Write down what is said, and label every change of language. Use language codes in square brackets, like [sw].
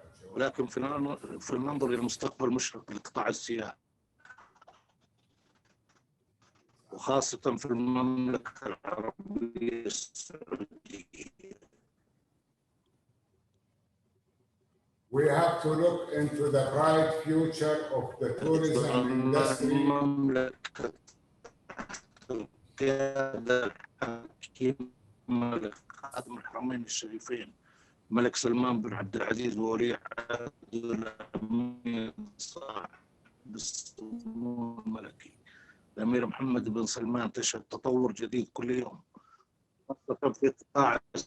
[ar] ولكن فلننظر إلى المستقبل المشرق لقطاع السياحة، وخاصة في المملكة العربية السعودية. [en] We have to look into the bright future of the tourism industry. [ar] المملكة القيادة الحكيمة لخادم الحرمين الشريفين الملك سلمان بن عبد العزيز وولي عهد الأمير صاحب السمو الملكي الأمير محمد بن سلمان تشهد تطور جديد كل يوم، خاصة في قطاع